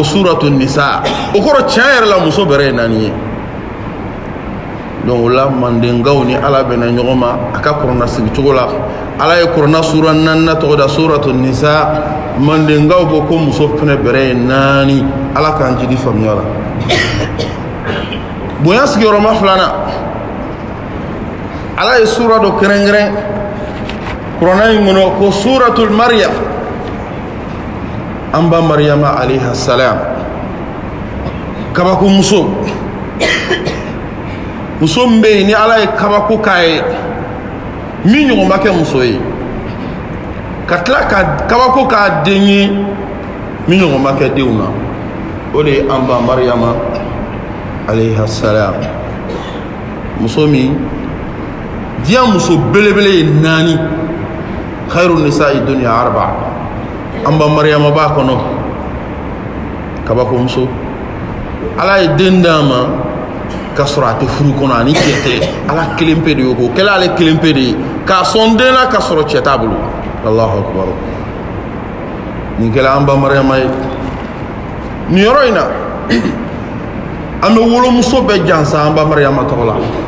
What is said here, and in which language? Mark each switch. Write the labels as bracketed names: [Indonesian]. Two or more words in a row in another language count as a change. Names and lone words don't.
[Bambara] suratul nisa o kɔrɔ tiɲɛ yɛrɛ la muso bɛrɛ ye naani ye donc o la mandenkaw ni ala bɛnna ɲɔgɔn ma a ka kuranna sigi cogo la ala ye kuranna sura naaninan tɔgɔ da suratul nisa mandenkaw ko ko muso fɛnɛ bɛrɛ ye naani ala k'an jigi faamuya la bonya sigiyɔrɔma filanan ala ye sura dɔ kɛrɛnkɛrɛn kuranna in kɔnɔ ko suratul maryam an ba maryama [Arabic] عليها السلام [Bambara] kabako muso muso min bɛ yen ni ala ye kabako k'a ye min ɲɔgɔn ma kɛ muso ye ka tila ka kabako k'a den ye min ɲɔgɔn ma kɛ denw na o de ye an ba maryama [Arabic] عليها السلام [Bambara] muso min diɲɛ muso belebele ye naani [Arabic] خير نساء الدنيا أربع [Bambara] an ba maryama b'a kɔnɔ kabako muso ala ye den d'a ma ka sɔrɔ a tɛ furu kɔnɔ ani cɛ tɛ ala kelen pe de ye o kɛla ale kelen pe de ye k'a sɔn den na ka sɔrɔ cɛ t'a bolo [Arabic] الله أكبر [Bambara] nin kɛla an ba maryama ye nin yɔrɔ in na an bɛ wolomuso bɛɛ jansa an ba maryama tɔgɔ la